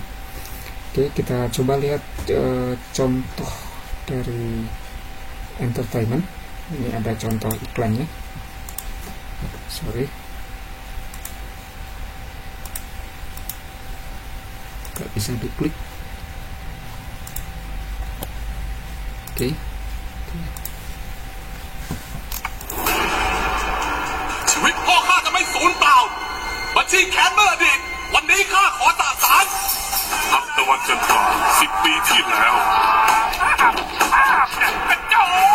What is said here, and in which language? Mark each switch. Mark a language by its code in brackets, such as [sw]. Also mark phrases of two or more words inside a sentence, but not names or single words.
[id] Oke, kita coba lihat contoh dari entertainment. Ini ada contoh iklannya. Gak bisa diklik. Oke. [th] ชีวิตพ่อข้าจะไม่สูญเปล่าบัญชีแค้นเมื่ออดีตวันนี้ข้าขอสาสางนับตะวันจันทรา10 ปีที่แล้วเจ้า